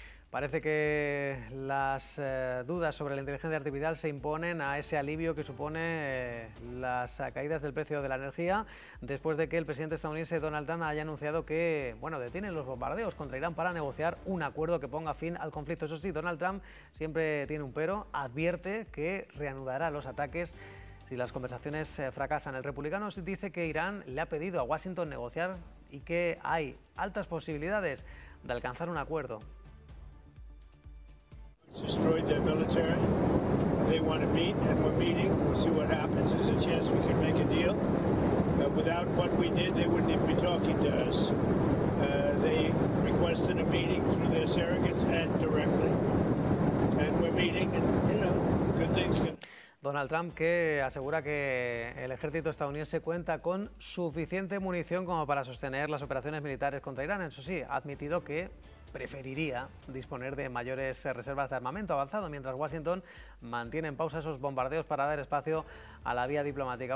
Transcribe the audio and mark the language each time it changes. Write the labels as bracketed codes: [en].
[es] Parece que las dudas sobre la inteligencia artificial se imponen a ese alivio que supone las caídas del precio de la energía, después de que el presidente estadounidense Donald Trump haya anunciado que, bueno, detienen los bombardeos contra Irán para negociar un acuerdo que ponga fin al conflicto. Eso sí, Donald Trump siempre tiene un pero, advierte que reanudará los ataques si las conversaciones fracasan. El republicano dice que Irán le ha pedido a Washington negociar y que hay altas posibilidades de alcanzar un acuerdo. [en] Destroyed their military. They want to meet, and we're meeting. We'll see what happens. There's a chance we can make a deal. But without what we did, they wouldn't even be talking to us. They requested a meeting through their surrogates and directly. And we're meeting, and you know, good things can. [es] Donald Trump, que asegura que el ejército estadounidense cuenta con suficiente munición como para sostener las operaciones militares contra Irán. Eso sí, ha admitido que preferiría disponer de mayores reservas de armamento avanzado, mientras Washington mantiene en pausa esos bombardeos para dar espacio a la vía diplomática.